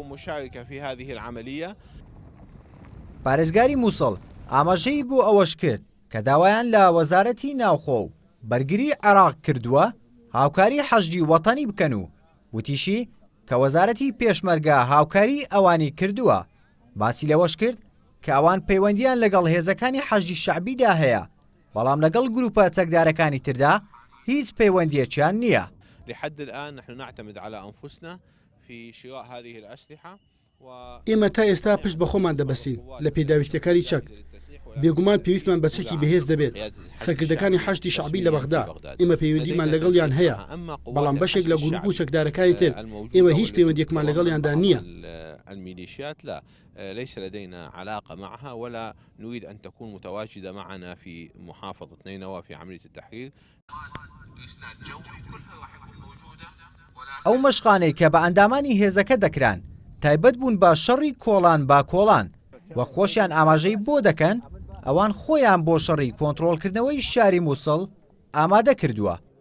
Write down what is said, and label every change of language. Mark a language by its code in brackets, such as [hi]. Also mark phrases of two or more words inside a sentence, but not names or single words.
[ckb] پارێزگاری مووسڵ ئاماژەی بۆ ئەوەش کرد کە داوایان لە وەزارەتی ناوخۆ و بەرگری عێراق کردووە هاوکاری حەشدی وەتەنی بکەن و وتیشی کە وەزارەتی پێشمەرگە هاوکاری ئەوانی کردووە. باسی لەوەش کرد کە ئەوان پەیوەندیان لەگەڵ هێزەکانی حەشدی شەعبیدا هەیە بەڵام لەگەڵ گروپە چەکدارەکانی تردا هیچ پەیوەندیەکیان نییە. [ar] لحد الآن نحن نعتمد على أنفسنا في شراء هذه الأسلحة. [ckb] ئێمە تا ئێستا پشت بە خۆمان دەبەستین لە پێداویستەکانی چەک. بێگومان پێویستمان بە چەکی بەهێز دەبێت. سەرکردەکانی حەشتی شەعبی لە بەغدا ئێمە پەیوەندیمان لەگەڵیان هەیە بەڵام بەشێک لە گروپ و چەکدارەکانی تر ئێمە هیچ پەیوەندیەکمان لەگەڵیاندا نییە. [ar] الميليشيات لا ليس لدينا علاقة معها ولا نريد أن تكون متواجدة معنا في محافظة نينوى في عملية التحرير. [ckb] ئەو مەشقانەی کە بە ئەندامانی هێزەکە دەکران تایبەت بوون بە شەڕی کۆڵان با کۆڵان وە خۆشیان ئاماژەی بۆ دەکەن ئەوان خۆیان بۆ شەڕی کۆنتڕۆڵکردنەوەی شاری مووسڵ ئامادە کردووە.